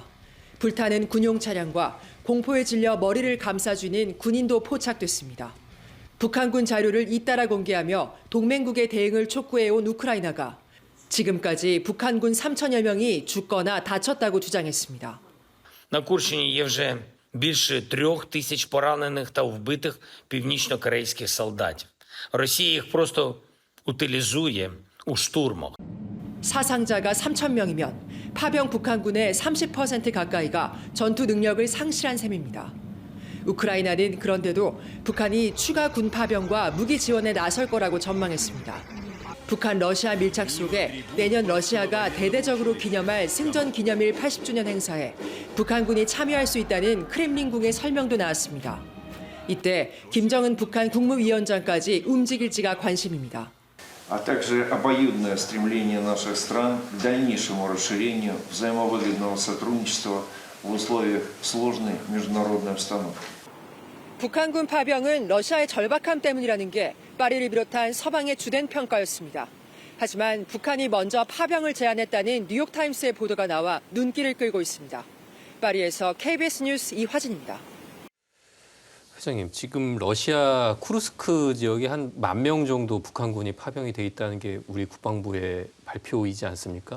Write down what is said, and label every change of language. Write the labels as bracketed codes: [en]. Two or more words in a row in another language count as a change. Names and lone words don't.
[ko] 불타는 군용 차량과 공포에 질려 머리를 감싸쥐는 군인도 포착됐습니다. 북한군 자료를 잇따라 공개하며 동맹국의 대응을 촉구해온 우크라이나가 지금까지 북한군 3천여 명이 죽거나 다쳤다고 주장했습니다. [uk] На Курщині є вже більше 3000 поранених та вбитих північно-корейських солдатів. Росія їх просто утилізує у штурмах. [ko] 사상자가 3천 명이면 파병 북한군의 30% 가까이가 전투 능력을 상실한 셈입니다. 우크라이나는 그런데도 북한이 추가 군 파병과 무기 지원에 나설 거라고 전망했습니다. 북한 러시아 밀착 속에 내년 러시아가 대대적으로 기념할 승전 기념일 80주년 행사에 북한군이 참여할 수 있다는 크렘린궁의 설명도 나왔습니다. 이때 김정은 북한 국무위원장까지 움직일지가 관심입니다. [ru] а также обоюдное стремление наших стран к дальнейшему расширению взаимовыгодного сотрудничества в условиях сложной международной обстановки. [ko] 북한군 파병은 러시아의 절박함 때문이라는 게 파리를 비롯한 서방의 주된 평가였습니다. 하지만 북한이 먼저 파병을 제안했다는 뉴욕타임스의 보도가 나와 눈길을 끌고 있습니다. 파리에서 KBS 뉴스 이화진입니다. 회장님, 지금 러시아 쿠르스크 지역에 한 10,000명 정도 북한군이 파병이 돼 있다는 게 우리 국방부의 발표이지 않습니까?